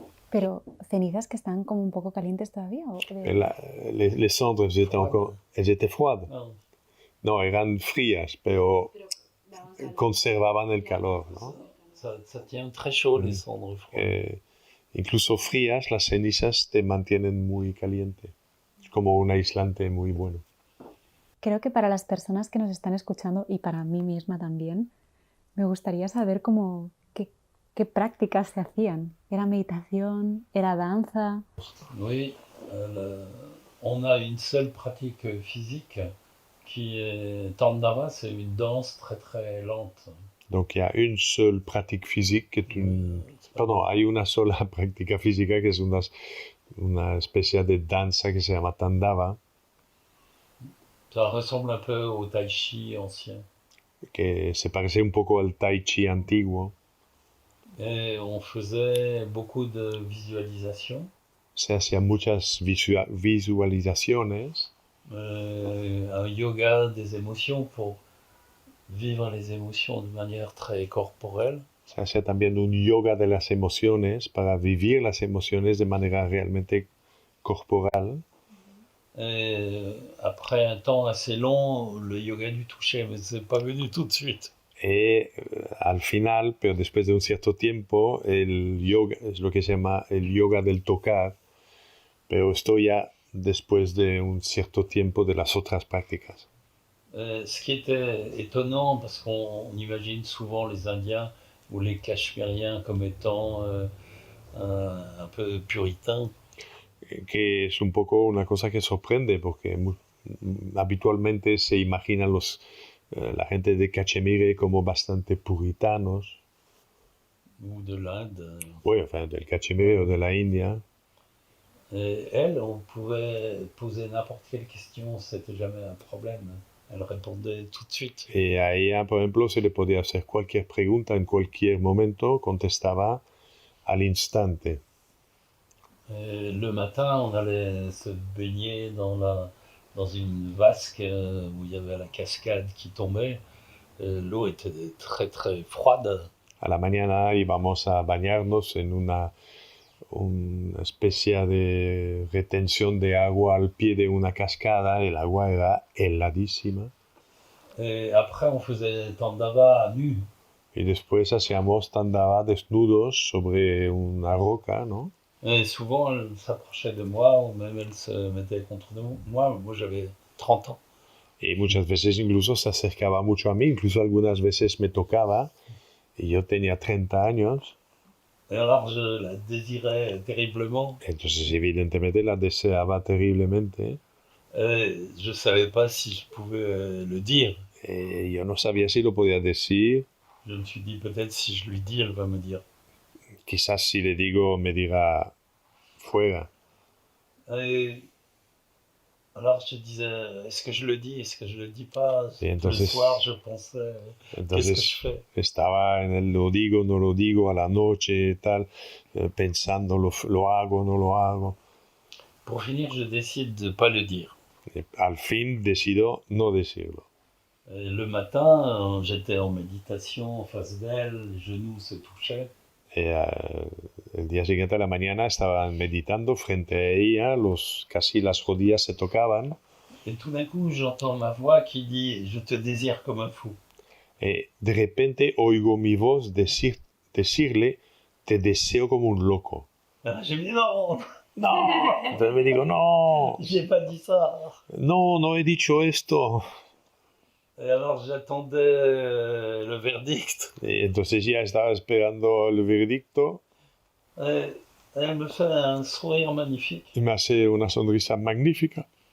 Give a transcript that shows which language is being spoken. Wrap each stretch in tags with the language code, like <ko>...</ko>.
<es>Pero cenizas que están como un poco calientes todavía.</es> <fr>Les cendres elles étaient froides. Non.</fr> <es>No, eran frías, pero conservaban el calor, ¿no?</es> <fr>Ça tient très chaud, les cendres froides.</fr> <es>Incluso frías, las cenizas te mantienen muy caliente. Es como un aislante muy bueno. Creo que para las personas que nos están escuchando, y para mí misma también, me gustaría saber cómo, qué prácticas se hacían. ¿Era meditación? ¿Era danza?</es> <fr>Oui, on a une seule pratique physique qui est Tandava, c'est une danse très très lente. Donc il y a une seule pratique physique qui est une... Pardon,</fr> <es>hay una sola práctica física que es una especie de danza que se llama Tandava.</es> <fr>Ça ressemble un peu au tai chi ancien.</fr> <es>Que se parece un poco al tai chi antiguo.</es> <fr>Et on faisait beaucoup de visualisation.</fr> <es>Se hacían muchas visualizaciones.</es> <fr>Un yoga des émotions pour vivre les émotions de manière très corporelle.</fr> <es>Se hacía también un yoga de las emociones para vivir las emociones de manera realmente corporal.</es> <fr>Et après un temps assez long, le yoga du toucher, mais c'est pas venu tout de suite.</fr> <es>Et al final, pero después de un cierto tiempo, el yoga es lo que se llama el yoga del tocar, pero esto ya después de un cierto tiempo de las otras prácticas.</es> <fr>Ce qui était étonnant, parce qu'on imagine souvent les Indiens ou les Cachemiriens comme étant un peu puritains.</fr> <es>Que es un poco una cosa que sorprende, porque habitualmente se imaginan la gente de Cachemire como bastante puritanos.</es> <fr>Ou de l'Inde. Oui, enfin,</fr> <es>del Cachemire o de la India.</es> <fr>Et elle, on pouvait poser n'importe quelle question, c'était jamais un problème. Elle répondait tout de suite.</fr> <es>Y a ella, por ejemplo, se le podía hacer cualquier pregunta en cualquier momento, contestaba al instante.</es> <fr>Et le matin, on allait se baigner dans une vasque où il y avait la cascade qui tombait. L'eau était très très froide.</fr> <es>A la mañana íbamos a bañarnos en una especie de retención de agua al pie de una cascada. El agua era heladísima.</es> <fr>Et après, on faisait Tandava nu.</fr> <es>Y después hacíamos Tandava desnudos sobre una roca, ¿no?</es> <fr>Et souvent, elle s'approchait de moi, ou même elle se mettait contre moi. Moi, j'avais 30 ans.</fr> <es>Y muchas veces incluso se acercaba mucho a mí, incluso algunas veces me tocaba, y yo tenía 30 años.</es> <fr>Et alors, je la désirais terriblement.</fr> <es>Entonces, evidentemente, la deseaba terriblemente.</es> <fr>Je ne savais pas si je pouvais le dire.</fr> <es>Yo no sabía si lo podía decir.</es> <fr>Je me suis dit, peut-être si je lui dis, elle va me dire.</fr> <es>Quizás si le digo, me diga fuera.</es> <fr>Et alors je disais, est-ce que je le dis, est-ce que je le dis pas?</fr> <es>Entonces,</es> <fr>le soir, je pensais, qu'est-ce que je fais?</fr> <es>Estaba en el lo digo, no lo digo, a la noche, tal, pensando, lo hago, no lo hago.</es> <fr>Pour finir, je décide de ne pas le dire.</fr> <es>Al fin decido no decirlo.</es> <fr>Et le matin, j'étais en méditation en face d'elle, les genoux se touchaient.</fr> <es>El día siguiente a la mañana estaban meditando frente a ella, casi las rodillas se tocaban.</es> <fr>Et tout d'un coup, j'entends ma voix qui dit, je te désire comme un fou.</fr> <es>De repente oigo mi voz decirle, te deseo como un loco.</es> <fr>Alors, je me dis, non,</fr> <es>No. Entonces me digo, no.</es> <fr>j'ai pas dit ça.</fr> <es>No, no he dicho esto.</es> <fr>Et alors j'attendais le verdict.</fr> <es>Y entonces ya estaba esperando el veredicto.</es> <fr>Et elle me fait un sourire magnifique.</fr> <es>Y me hace una sonrisa magnífica.</es>